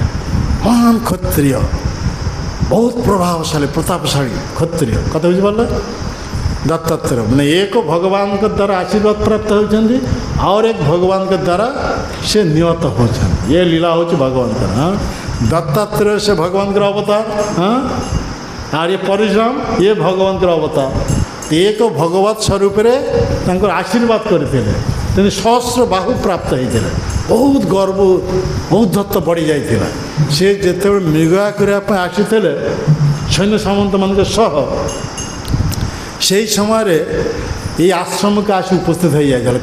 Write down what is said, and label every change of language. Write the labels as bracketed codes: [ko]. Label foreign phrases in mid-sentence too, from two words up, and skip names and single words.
[or] ମହାନ କ୍ଷତ୍ରିୟ, ବହୁତ ପ୍ରଭାବଶାଳୀ ପ୍ରତାପଶାଳୀ କ୍ଷତ୍ରିୟ। କଥା ବୁଝିପାରିଲେ? ଦତ୍ତାତ୍ରେୟ ମାନେ ଏକ ଭଗବାନଙ୍କ ଦ୍ୱାରା ଆଶୀର୍ବାଦ ପ୍ରାପ୍ତ ହେଉଛନ୍ତି, ଆଉ ଏକ ଭଗବାନଙ୍କ ଦ୍ୱାରା ସେ ନିୟତ ହେଉଛନ୍ତି। ଏ ଲୀଳା ହେଉଛି ଭଗବାନଙ୍କର। ଦତ୍ତାତ୍ରେୟ ସେ ଭଗବାନଙ୍କର ଅବତାର, ଆଉ ଏ ପରଶୁରାମ ଏ ଭଗବନ୍ତର ଅବତାର। ଏକ ଭଗବତ ସ୍ୱରୂପରେ ତାଙ୍କର ଆଶୀର୍ବାଦ କରିଥିଲେ। ତେଣୁ ସହସ୍ର ବାହୁ ପ୍ରାପ୍ତ ହେଇଥିଲେ। ବହୁତ ଗର୍ବ, ବହୁତ ଦତ୍ତ ବଢ଼ିଯାଇଥିଲା। ସେ ଯେତେବେଳେ ମୃଗୟା କରିବା ପାଇଁ ଆସିଥିଲେ ସୈନ୍ୟ ସାମନ୍ତମାନଙ୍କ ସହ, ସେହି ସମୟରେ ଏଇ ଆଶ୍ରମକୁ ଆସି ଉପସ୍ଥିତ ହୋଇଯାଇଥିଲା।